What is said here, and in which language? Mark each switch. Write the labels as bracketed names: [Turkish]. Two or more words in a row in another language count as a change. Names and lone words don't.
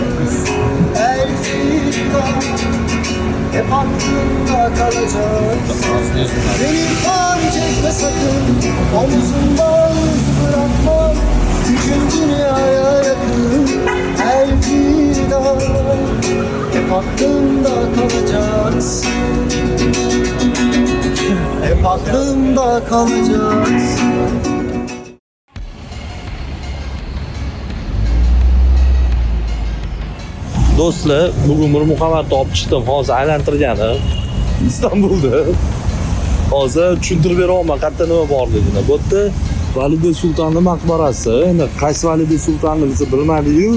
[Turkish] Elfida hep aklımda kalacak beni fark etme sakın omzumda iz bırakmam yüküm dünyaya yakın Elfida hep aklımda kalacaksın hep aklımda kalacaksın. [Uzbek] Do'stlar, bugun bir Muhammadni olib chiqdim. Hozir aylantirgani Istanbulda. Hozir tushuntirib beraman qayerda nima borligini. Bu yerda Valide Sultonni maqbarasi. Endi qaysi Valide Sultonni biz bilmadik-yu.